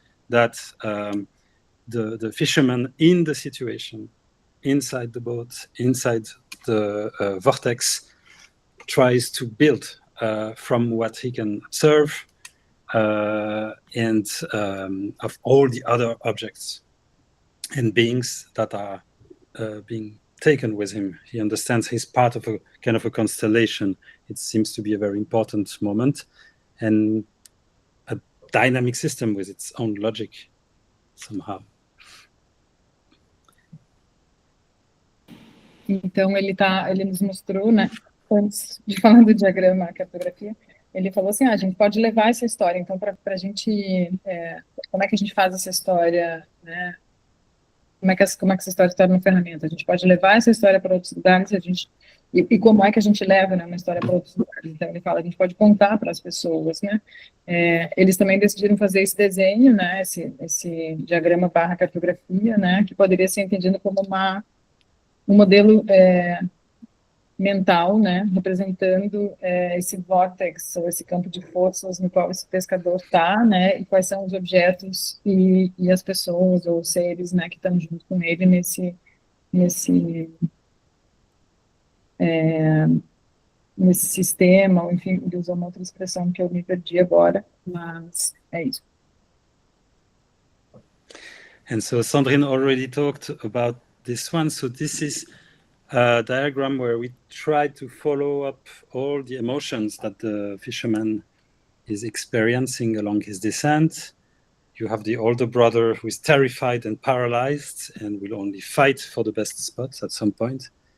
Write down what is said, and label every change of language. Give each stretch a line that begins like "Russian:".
English: that the fisherman in the situation, inside the boat, inside the vortex, tries to build from what he can observe and of all the other objects and beings that are being taken with him. He understands he's part of a kind of a constellation. It seems to be a very important moment and a dynamic system with its own logic somehow.
Portuguese: Então, ele nos mostrou, né, antes de falar do diagrama, a cartografia, ele falou assim, a gente pode levar essa história, então, para a gente, como é que a gente faz essa história, né, como é que essa história se torna uma ferramenta? A gente pode levar essa história para outros lugares, e como é que a gente leva, né, uma história para outros lugares? Então, ele fala, a gente pode contar para as pessoas, né? Eles também decidiram fazer esse desenho, né, esse diagrama barra cartografia, né, que poderia ser entendido como um modelo mental, né, representando esse vórtex, ou esse campo de forças no qual esse pescador está, né, e quais são os objetos e as pessoas ou seres, né, que estão junto com ele nesse sistema, ou enfim, ele usou uma outra expressão que eu me perdi agora, mas é isso.
English: And so Sandrine already talked about this one. So this is a diagram where we try to follow up all the emotions that the fisherman is experiencing along his descent. You have the older brother who is terrified and paralyzed and will only fight for the best spots at some point.